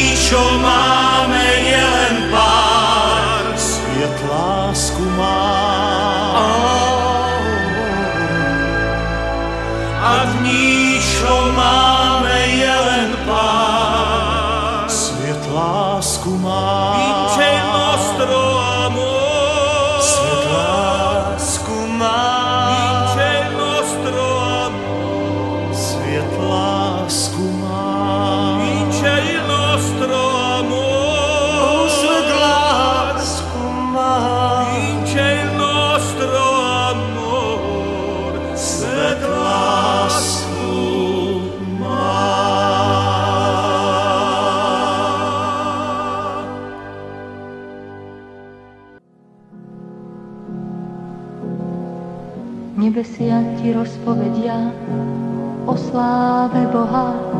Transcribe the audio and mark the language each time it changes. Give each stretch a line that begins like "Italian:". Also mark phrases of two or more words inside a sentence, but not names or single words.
Slovak: čo máme, je len pár. Sviet lásku má. A dní, čo máme, je len pár. Sviet lásku má.
Italian: Vince il nostro amor.
Slovak: Sviet lásku má.
Italian: Vince il nostro amor.
Slovak: Sviet lásku má.
Italian: Vince il nostro amor.
Slovak: Sviet lásku má.
Italian: Vince il nostro amor.
Slovak: Sviet lásku má. Nebesia ti rozpovedia o sláve Boha.